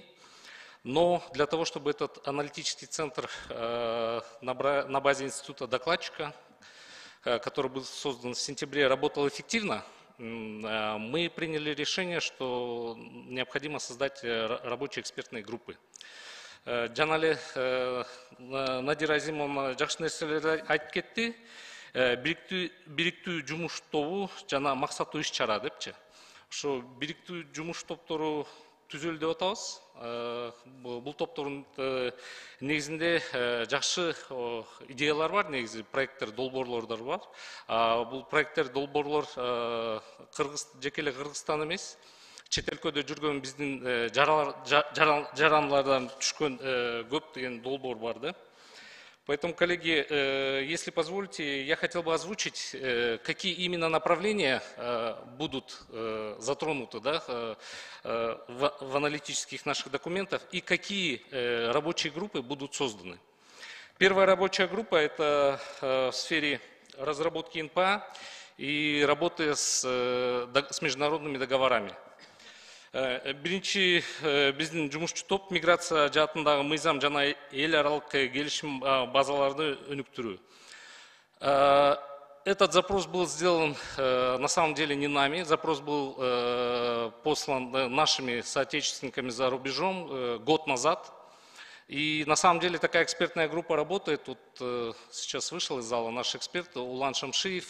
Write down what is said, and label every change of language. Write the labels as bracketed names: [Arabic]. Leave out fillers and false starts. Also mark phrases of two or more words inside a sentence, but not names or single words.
[Russian] Но для того, чтобы этот аналитический центр на базе института докладчика, который был создан в сентябре, работал эффективно, мы приняли решение, что необходимо создать рабочие экспертные группы. [Kyrgyz] Жанале Надира Азимовна жакшы нерселерди айтып кетти. Бириктүү жумуш тобу жана максаттуу иш чара депчи. Ошо бириктүү жумуш топтору түзөлдү деп атабыз. Бул топтордун негизинде жакшы идеялар бар, негизи проекттер, долбоорлордор бар. Бул проекттер, долбоорлор жеке эле Кыргызстан эмес, чет өлкөдө жүргөн биздин жарандардан түшкөн көптөгөн долбоор бар да. [Russian] Поэтому, коллеги, если позволите, я хотел бы озвучить, какие именно направления будут затронуты, да, в аналитических наших документах и какие рабочие группы будут созданы. Первая рабочая группа – это в сфере разработки НПА и работы с международными договорами. [Kyrgyz] Биринчи биздин жумушчу топ миграция жаатындагы мыйзам жана эл аралык келишим базаларды өнүктүрүү. [Russian] Этот запрос был сделан на самом деле не нами, запрос был послан нашими соотечественниками за рубежом год назад. И на самом деле такая экспертная группа работает. Тут сейчас вышел из зала наш эксперт Улан Шамшиев.